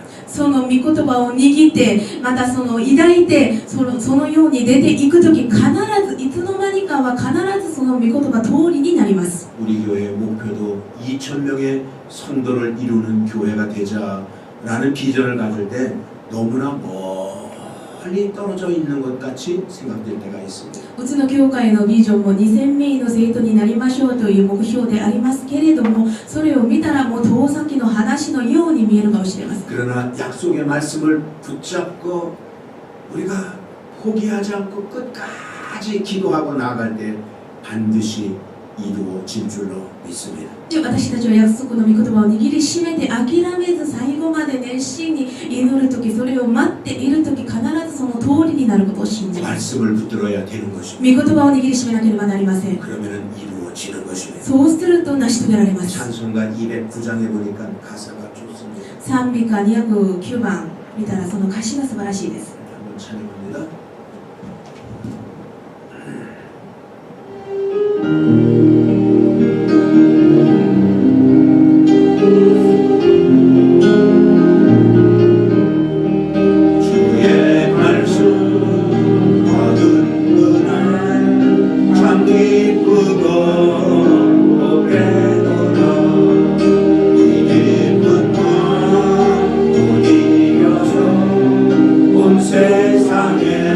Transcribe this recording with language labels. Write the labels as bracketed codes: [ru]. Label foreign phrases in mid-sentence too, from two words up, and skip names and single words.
[ja] その御言葉を握ってまたその抱いてそのように出ていくとき必ずいつの間にかは必ずその御言葉通りになります。 [ko] 우리 교회의 목표도 2,000명의 성도를 이루는 교회가 되자라는 비전을 가질 때 너무나 멀리 떨어져 있는 것 같이 생각될 때가 있습니다. [ja] うちの教会のビジョンも2000名の生徒になりましょうという目標でありますけれども、それを見たらもう遠先の話のように見えるかもしれません。 [ko] 그러나 약속의 말씀을 붙잡고 우리가 포기하지 않고 끝까지 기도하고 나아갈 때 반드시 이루어질 줄로 믿습니다. [ja] で私たちは約束の御言葉を握りしめて諦めず最後まで熱心に祈るとき、それを待っているとき必ずその通りになることを信じます。 [ko] 말씀을 붙들어야 되는 [ja] 御 [ko] 것입니다. [ja] 言葉を握りしめなければなりません。 [ko] 그러면 이루어지는 것입니다. [ja] そうすると成し遂げられます。 [ko] 찬송가 209장에 보니까 가사가 좋습니다. [ja] 賛美歌209番見たらその歌詞が素晴らしいです。 [ko] 한번 찬양합니다. 주의 말씀 얻은 그날 참 기쁘고 오래도록 이 기쁜 마음 못 이겨서 온 세상에